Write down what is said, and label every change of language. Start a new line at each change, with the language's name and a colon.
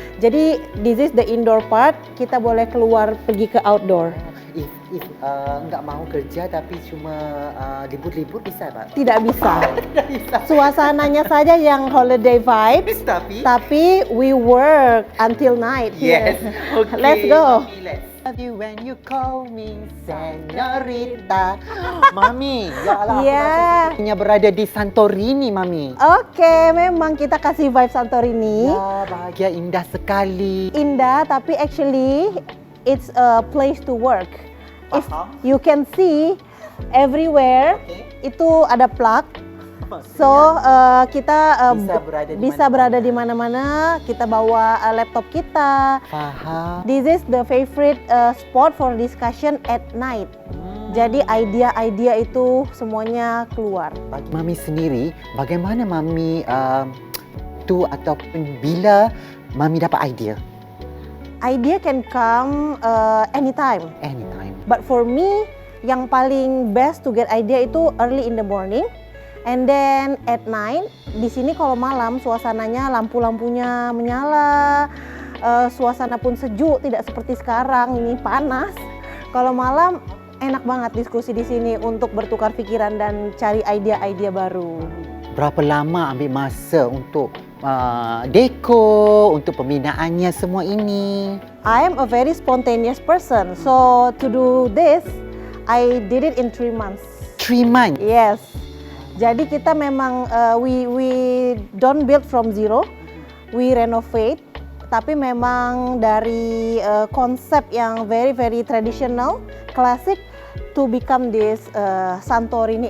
Indonesian: Jadi
English: this is the indoor part.
Indonesian: Kita boleh keluar pergi ke outdoor. If nggak mau kerja tapi cuma libur-libur bisa, Pak? Tidak bisa. Tidak bisa. Suasananya saja yang
English: holiday vibes.
Indonesian: Tapi
English: we work until night here. Yes. Okay. Let's go. Mami, let's. Love you when you call me Senorita.
Malay: Mami, ya Allah, aku
English: Yeah.
Malay: rasa sepertinya berada di Santorini, Mami.
Indonesian: Oke, memang kita kasih vibe Santorini.
Malay: Ya, bahagia, indah sekali.
Indonesian: Indah, tapi
English: actually it's a place to work. If
Malay: Faham.
English: you can see everywhere, Okay.
Indonesian: itu ada plug.
English: So
Indonesian: kita bisa berada di mana-mana. Kita bawa laptop kita.
Malay: Faham.
English: This is the favorite spot for discussion at night.
Indonesian: Jadi idea-idea itu semuanya keluar.
Malay: Bagi Mami sendiri, bagaimana Mami ataupun bila Mami dapat idea?
English: Idea can come anytime. Anytime. But for me,
Malay: yang paling
English: best to get idea
Malay: itu
English: early in the morning. And then at night,
Indonesian: di sini kalau malam suasananya lampu-lampunya menyala, suasana pun sejuk, tidak seperti sekarang ini panas. Kalau malam enak banget diskusi di sini untuk bertukar pikiran dan cari ide-ide baru.
Malay: Berapa lama ambil masa untuk deko, untuk pembinaannya semua ini?
English: I am a very spontaneous person, so to do this, I did it in 3 months. 3 months. Yes.
Indonesian: Jadi kita memang
English: we don't build from zero, we renovate.
Indonesian: Tapi memang dari konsep yang
English: very traditional, classic, to become this Santorini